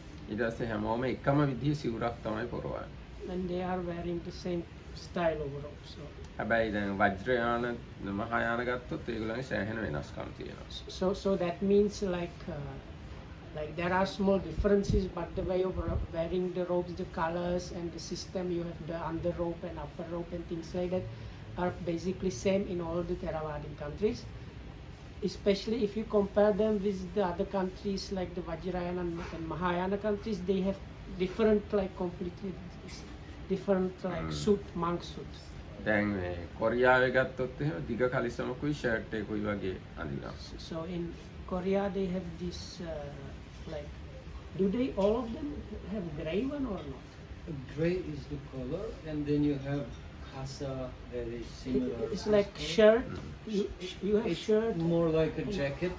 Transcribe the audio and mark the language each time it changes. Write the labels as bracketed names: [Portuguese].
[Sinhala] ඊට පස්සේ හැමෝම එකම විදිහේ සිවුරක් තමයි පොරවන්නේ. [English] And they are wearing the same style overall. So [Sinhala] හැබැයි දැන් වජ්‍රයාන මහායාන ගත්තොත් ඒගොල්ලන්ගේ සෑහෙන වෙනස්කම් තියෙනවා. [English] So that means like there are small differences, but the way of wearing the robes, the colors and the system, you have the under robe and upper robe and things like that are basically same in all the Theravadic countries. Especially if you compare them with the other countries like the Vajrayana and Mahayana countries, they have different like completely different like suit, monk suit. [Sinhala] දැන් මේ කොරියාවේ ගත්තොත් එහෙම දිග කලිසමකුයි shirt එකකුයි වගේ අඳිනවා. [English] So in Korea they have this like, do they all of them have gray one or not? Gray is the color, and then you have kasa, very similar. It's like shirt. You have It's shirt. more like a jacket.